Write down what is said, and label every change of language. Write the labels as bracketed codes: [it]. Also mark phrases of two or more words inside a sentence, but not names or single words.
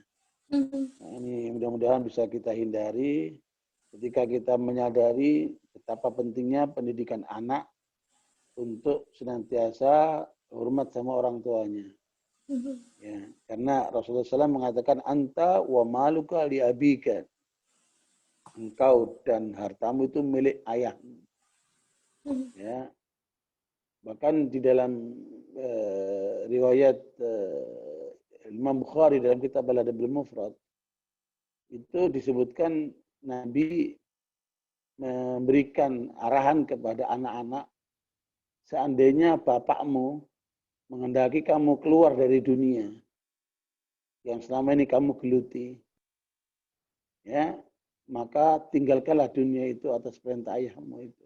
[id] Nah, ini mudah-mudahan bisa kita hindari ketika kita menyadari betapa pentingnya pendidikan anak untuk senantiasa hormat sama orang tuanya. Ya, karena Rasulullah SAW mengatakan [ar] أنت ومالك لأبيك. [id] Engkau dan hartamu itu milik ayahmu. Ya. Bahkan di dalam riwayat Imam Bukhari dalam kitab Al-Adabul Mufrad itu disebutkan Nabi memberikan arahan kepada anak-anak, seandainya bapakmu menghendaki kamu keluar dari dunia yang selama ini kamu geluti, ya, maka tinggalkanlah dunia itu atas perintah ayahmu itu.